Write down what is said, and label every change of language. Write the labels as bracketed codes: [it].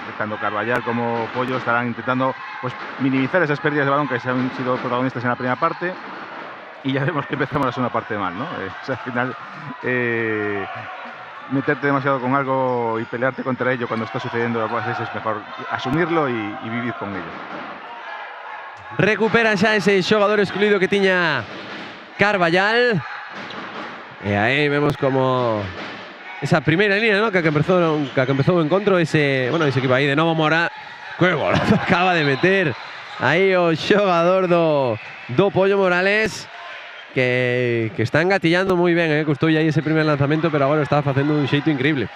[es] Tanto Carballal como Pollo estarán intentando, pues, minimizar esas pérdidas de balón que se han sido protagonistas en la primera parte. Y ya vemos que empezamos la segunda parte mal, ¿no? O sea, al final, meterte demasiado con algo y pelearte contra ello cuando está sucediendo, pues es mejor asumirlo y vivir con ello. [gl] Recupera xa ese xogador excluído que tiña Carballal. E aí vemos como esa primeira línea, ¿no? que empezou o encontro, ese equipo aí de novo Mora. Que golazo acaba de meter aí o xogador do Pollo Morales. [es] Que está engatillando muy bien, costó ya ese primer lanzamiento, pero ahora está haciendo un xeito increíble.